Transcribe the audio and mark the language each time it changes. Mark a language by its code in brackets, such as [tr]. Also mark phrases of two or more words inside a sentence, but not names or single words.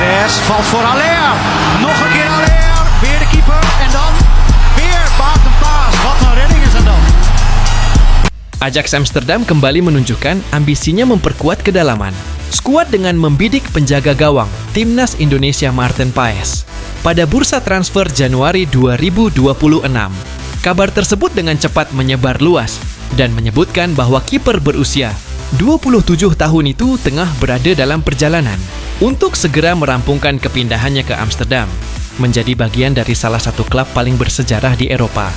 [nl] Paes valt voor Haller. Nog een keer Haller. Weer de keeper. En dan weer Maarten Paes. Wat een redding is dat. [id] Ajax Amsterdam kembali menunjukkan ambisinya memperkuat kedalaman. Skuad dengan membidik penjaga gawang Timnas Indonesia Maarten Paes pada bursa transfer Januari 2026. Kabar tersebut dengan cepat menyebar luas dan menyebutkan bahwa kiper berusia 27 tahun itu tengah berada dalam perjalanan untuk segera merampungkan kepindahannya ke Amsterdam, menjadi bagian dari salah satu klub paling bersejarah di Eropa.